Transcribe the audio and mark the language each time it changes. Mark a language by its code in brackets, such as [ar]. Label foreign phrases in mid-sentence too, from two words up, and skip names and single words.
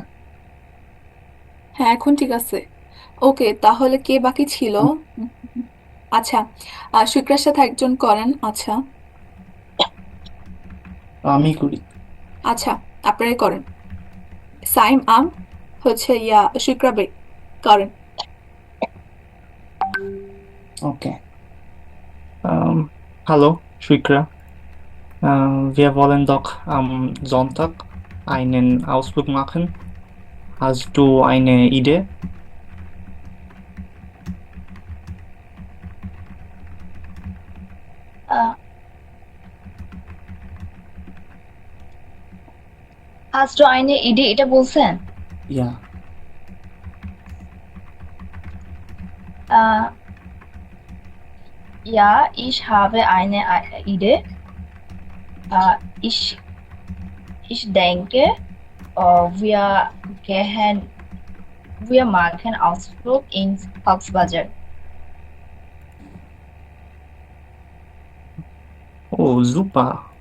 [bn] হ্যাঁ, এখন ঠিক আছে। ওকে, তাহলে কে বাকি ছিল? উম, আচ্ছা, সৈক্রার সাথে একজন করেন। আচ্ছা আমি করি। আচ্ছা, আপনারাই করেন। সাইম আম হচ্ছে সৈক্রা বে করেন। [de] Okay. Hallo, Shwikra. Wir wollen doch am Sonntag einen Ausflug machen. Hast du eine Idee? [bn] আহ, আজ তো [de] eine Idee [bn] এটা বলছেন? [de] Ja. আহ, Ja, ich habe eine Idee. Äh, ich, ich denke, wir wir machen Ausflug ins Volksbazar. Oh, super.